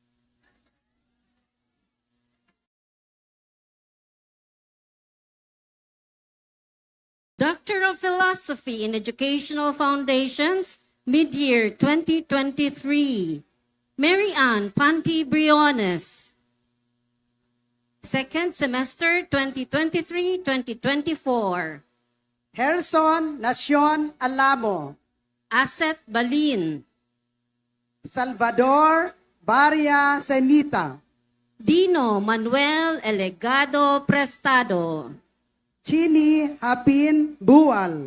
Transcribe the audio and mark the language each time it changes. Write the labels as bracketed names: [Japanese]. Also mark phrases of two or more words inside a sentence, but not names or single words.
[English] Doctor of Philosophy in Educational Foundations, mid-year 2023. Mary Ann Panti Briones. Second semester 2023-2024. Gerson Nacion Alamo. Asset Balin. Salvador Baria Semita. Dino Manuel Elegado Prestado. Chini Hapin Bual.